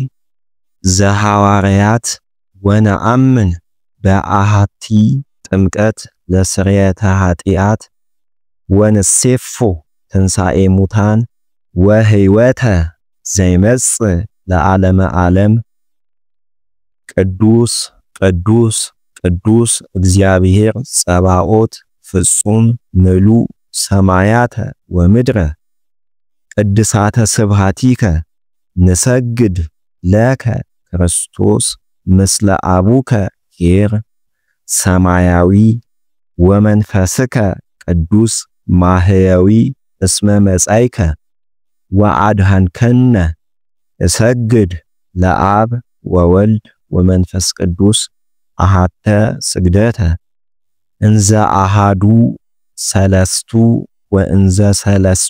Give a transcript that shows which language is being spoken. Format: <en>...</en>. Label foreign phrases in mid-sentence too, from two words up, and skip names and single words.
<gez>ዘሐዋርያት ወነአምን በአሃቲ ጥምቀት ለስርየተ ኃጢአት ወንሴፎ ትንሣኤ ሙታን ወሕይወተ ዘይመጽእ ለዓለመ ዓለም። ቅዱስ ቅዱስ ቅዱስ እግዚአብሔር ጸባኦት ፍጹም ምሉእ ሰማያተ ወምድረ ቅድሳተ ስብሃቲከ ንሰግድ ለከ ክርስቶስ ምስለ አቡከ ኄር ሰማያዊ ወመንፈስከ ቅዱስ ማህያዊ እስመ መጻይከ ወአድኃንከነ እሰግድ ለአብ ወወልድ ወመንፈስ ቅዱስ አሃተ ስግደተ እንዘ አሃዱ ሰለስቱ ወእንዘ ሰለስቱ</gez>